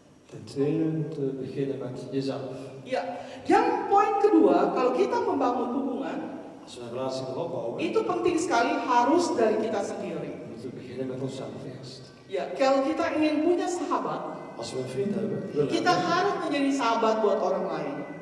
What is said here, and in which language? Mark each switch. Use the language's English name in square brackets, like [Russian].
[Dutch] ten tweede te beginnen met jezelf. [Indonesian] ya. Yang poin kedua, kalau kita membangun hubungan, [Dutch] Als we een relatie willen opbouwen, [Indonesian] itu penting sekali harus dari kita sendiri. [Dutch] moeten we beginnen met onszelf eerst. [Indonesian] Ya, kalau kita ingin punya sahabat, [Dutch] Als we een vriend hebben, [Indonesian] kita harus menjadi sahabat buat orang lain.